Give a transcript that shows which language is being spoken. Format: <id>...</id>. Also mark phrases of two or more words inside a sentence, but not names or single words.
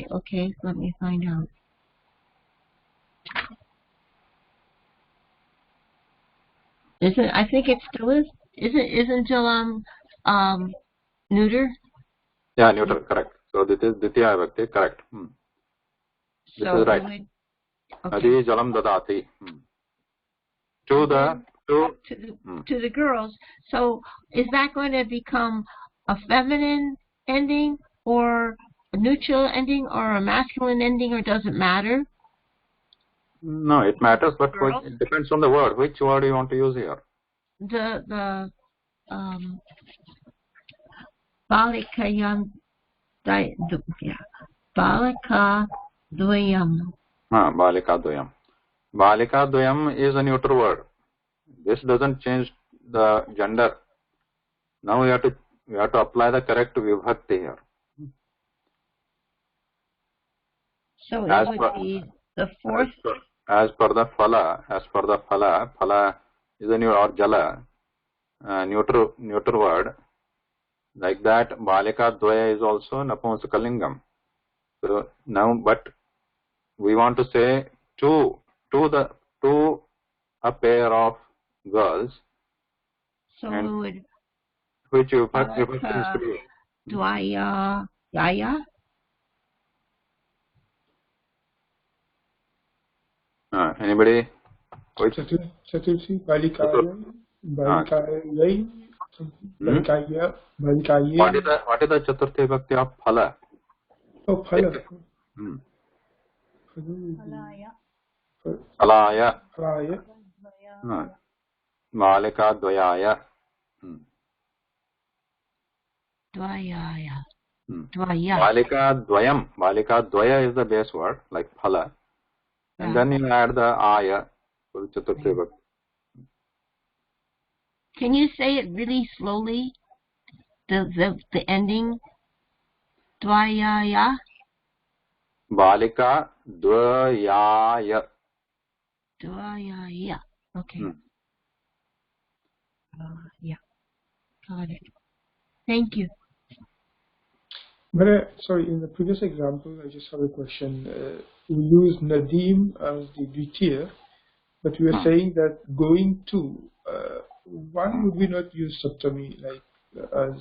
<en>Okay, let me find out. Is it? I think it still is. Isn't jalam neuter? Yeah, neuter, correct. So this is</en> <sa>द्वितीय विभक्ति,</sa> <en>correct. This So is right. okay.</en> <sa>नदी जलं ददाति.</sa> <en>To the girls. So is that going to become a feminine ending or a neutral ending or a masculine ending, or does it matter? No, it matters, but it depends on the word. Which word you want to use here?</en> <sa>The बालिकायां बालिका द्वयम्. बालिका द्वयम्. बालिका द्वयम्</sa> <en>is a neutral word. This doesn't change the gender. Now we have to apply the correct vibhakti here. So it would be the fourth. As per the phala, phala is a new or jala, neutral word. Like that,</en> <sa>बालिका द्वय</sa> <en>is also napunsaka. So now, but we want to say to a pair of girls. So we would. Which vibhakti is to be?</en> <sa>द्वय यय.</sa> <en>Anybody?</en> <sa>चतुर्थी, बालिकाय, बालिकाय, बालिकाय, बालिकाय.</sa> <en>What is the</en> <sa>चतुर्थी विभक्ति</sa> <en>of phala? Oh, phala.</en> <sa>फलाय. फलाय. बालिका द्वयाय. Dvayaya. बालिका द्वयम्. बालिका द्वय</sa> <en>is the base word, like phala. And then you add the aya for the</en> <sa>चतुर्थी विभक्ति.</sa> <en>Can you say it really slowly? The ending.</en> <sa>Dvayaya. बालिका द्वयाय. Dvayaya.</sa> <en>Okay. Yeah. Got it. Thank you. But sorry, in the previous example, I just have a question. We use Nadim as the Dvitiya, but we are saying that going to, why would we not use Saptami like as?</en>